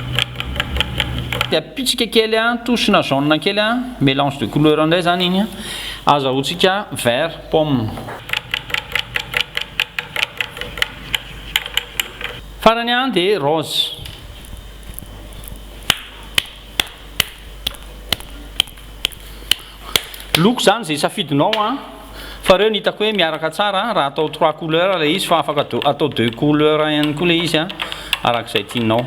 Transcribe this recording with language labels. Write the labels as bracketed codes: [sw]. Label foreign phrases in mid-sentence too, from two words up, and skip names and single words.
[mg] dia apitsika kely tosina jaune kely [fr] mélange de couleur [mg] indray zany iny azahoantsika [fr] vert pomme. [mg] Farany a dia rose. Loko zany zay safidinao a fa reo nitako hoe miaraka tsara raha atao 3 couleurs le izy fa afaka atao 2 couleurs ihany koa le izy a arak'izay tianao.